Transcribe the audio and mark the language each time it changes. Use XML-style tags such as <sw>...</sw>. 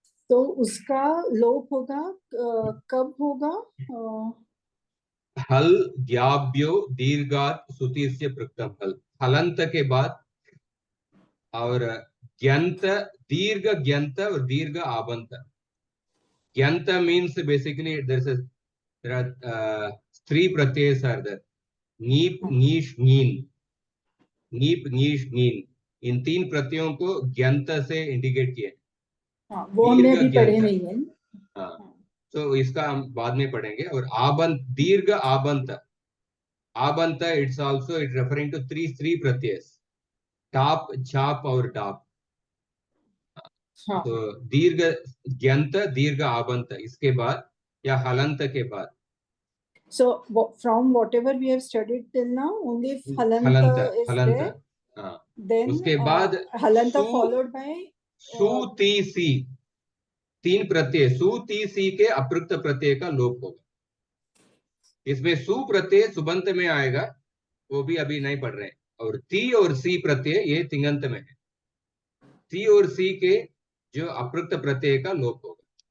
<hi>तो उसका लोप होगा, कब होगा? हल ज्ञाभ्यो दीर्घात सुति से पृक्तम हल, हलंत के बाद, और ग्यंत, दीर्घ ग्यंत और दीर्घ आबंत।</hi> <en>ग्यंत means basically there are three pratyas are there.</en> <hi>नीप नीश नीन, नीप नीश नीन, इन 3 प्रत्ययों को ज्ञंत से इंडिकेट किया। हाँ, वो हमने दीर्घ अभी पढ़े ज्ञंत। नहीं है। हाँ, तो इसका हम बाद में पढ़ेंगे। और आबंत, दीर्घ आबंत, आबंत it's also it referring to three प्रत्ययस, top, छाप और डाप। हाँ, तो दीर्घ ज्ञंत, दीर्घ आबंत, इसके बाद या हलंत के बाद</hi> <en>so from whatever we have studied till now, only if halanta</en> <hi>हलंत,</hi> <en>is</en> <hi>हलंत।</hi> <en>there,</en> <hi>हाँ,</hi> <en>then</en> <hi>उसके बाद halanta सु,</hi> <en>followed by</en> <hi>सु ती सी, 3 प्रत्यय, सु ती सी के अपृक्त प्रत्यय का लोप होगा। इसमें सु प्रत्यय सुबंत में आएगा, वो भी अभी नहीं पढ़ रहे हैं। और ती और सी प्रत्यय ये तिंगंत में है। ती और सी के जो अपृक्त प्रत्यय का लोप होगा।</hi>